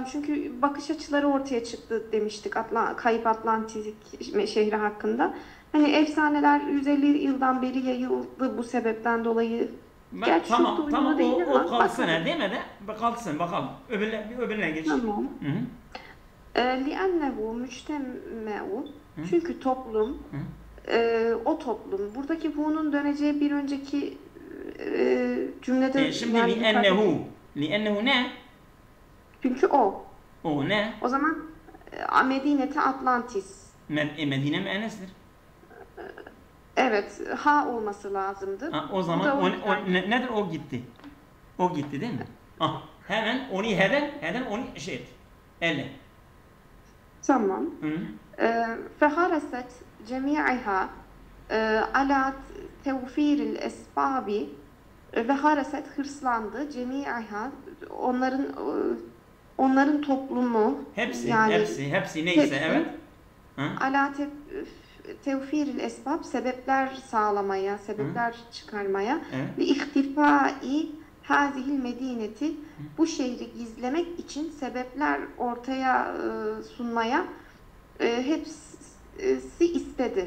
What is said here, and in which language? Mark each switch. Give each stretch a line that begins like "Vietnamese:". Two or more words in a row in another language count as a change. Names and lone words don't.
Turkish: Çünkü bakış açıları ortaya çıktı demiştik Kayıp Atlantik şehri hakkında. Hani efsaneler 150 yıldan beri yayıldı bu sebepten dolayı. Gerçi Tamam o kalsın bakalım. değil mi de? Kalsın bakalım. Öbürüne geç. Tamam. Hı -hı.
Arabic: لِأَنَّهُ مُجْتَمَعُ
Turkish: Çünkü toplum, o toplum. Buradaki hu'nun döneceği bir önceki cümlede Şimdi yani li'ennehu ne? Çünkü o. O ne? O zaman Medine-i Atlantis. Medine müennestir. Evet, ha olması lazımdı. O zaman nedir? O gitti. O gitti değil mi? Hemen onu heden onu şey et. Elle. Tamam.
Arabic: فَحَرَسَتْ جَمِيعِهَا عَلَى تَوْفِيرِ الْاَسْبَابِ وحرصت hırslandı.
Turkish: Cemi'iha onların toplumu hepsi neyse hepsi, evet.
Arabic: على توفير الأسباب
Turkish: sebepler sağlamaya, sebepler çıkarmaya
Arabic: واختفاء هذه المدينة
Turkish: bu şehri gizlemek için sebepler ortaya sunmaya hepsi istedi.